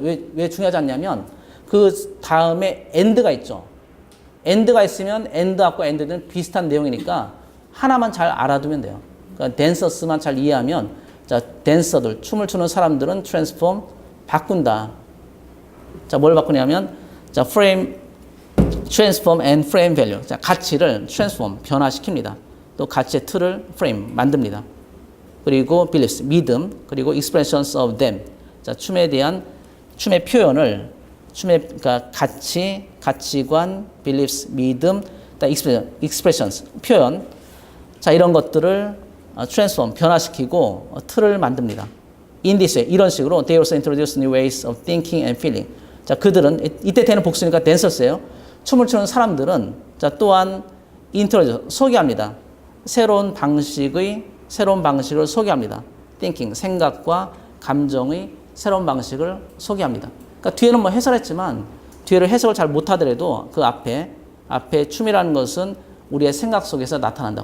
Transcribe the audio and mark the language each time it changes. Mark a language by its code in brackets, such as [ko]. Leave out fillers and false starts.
[ko] 왜 중요하지 않냐면 그 다음에 end가 있죠. end가 있으면 end 앞과 end는 비슷한 내용이니까 하나만 잘 알아두면 돼요. 그러니까 댄서스만 잘 이해하면 자 댄서들 춤을 추는 사람들은 transform 바꾼다. 자 뭘 바꾸냐면 자 [en] frame transform and frame value. [ko] 자 가치를 transform 변화시킵니다. 또 가치의 틀을 frame 만듭니다. 그리고 [en] beliefs [ko] 믿음 그리고 [en] expressions of them. [ko] 자 춤에 대한 춤의 표현을 그러니까 가치관, beliefs 믿음, expressions 표현. 자 이런 것들을 transform 변화시키고 틀을 만듭니다. [en] In this way [ko] 이런 식으로 [en] they also introduce new ways of thinking and feeling. [ko] 자 그들은 이때 되는 복수니까 댄서스예요. 춤을 추는 사람들은 자 또한 introduce 소개합니다. 새로운 방식을 소개합니다. thinking 생각과 감정의 새로운 방식을 소개합니다. 그러니까 뒤에는 뭐 해설했지만 뒤에를 해석을 잘 못하더라도 그 앞에 춤이라는 것은 우리의 생각 속에서 나타난다.